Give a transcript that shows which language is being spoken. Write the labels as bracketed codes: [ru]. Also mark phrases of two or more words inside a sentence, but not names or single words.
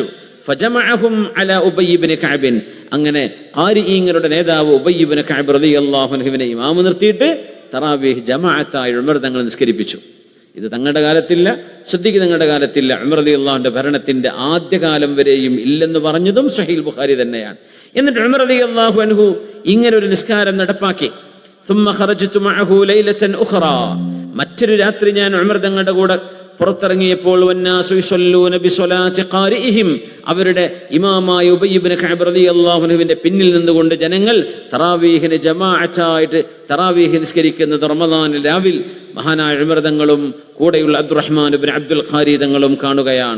[ar] فجمعهم على أبي بن كعب, [ml] അങ്ങനെ ഖാരിഈങ്ങളുടെ നേതാവ് ഉബയ്യ് ഇബ്നു കഅബ് [ar] رضي الله عنه [ml] ഇമാമ് നിർത്തിയിട്ട് തറാവീഹ് ജമാഅത്തായി ഉമർ തങ്ങൾ നിസ്കരിപ്പിച്ചു. ഇത് തങ്ങളുടെ കാലത്തില്ല, സദ്ദീഖ് തങ്ങളുടെ കാലത്തില്ല. ഉമർ റളിയല്ലാഹുവിന്റെ ഭരണത്തിന്റെ ആദ്യകാലം വരെയും ഇല്ലെന്ന് പറഞ്ഞതും സ്വഹീഹുൽ ബുഖാരി തന്നെയാണ്. എന്നിട്ട് ഉമർ [ar] رضي الله عنه [ml] ഇങ്ങനെ ഒരു നിസ്കാരം നടപ്പാക്കി. [ar] ثم خرجت معه ليلة أخرى, [ml] മറ്റൊരു രാത്രി ഞാൻ ഉമർ തങ്ങളുടെ കൂടെ പുറത്തിറങ്ങിയപ്പോൾ [ar] والناس يصلون بصلاة قارئهم, [ml] അവരുടെ ഇമാമായ ഉബയ്യ് ഇബ്നു കഅബ് [ar] رضي الله عنه [ml] പിന്നിൽ നിന്നുകൊണ്ട് ജനങ്ങൾ തറാവീഹിന് ജമാഅത്തായിട്ട് തറാവീഹ് നിസ്കരിക്കുന്നത് റമദാനിൽ രാവിൽ മഹാനായ ഉമർ തങ്ങളും കൂടെയുള്ള അബ്ദുറഹ്മാൻ ഇബ്നു അബ്ദുൽ ഖാരി തങ്ങളും കാണുകയാണ്.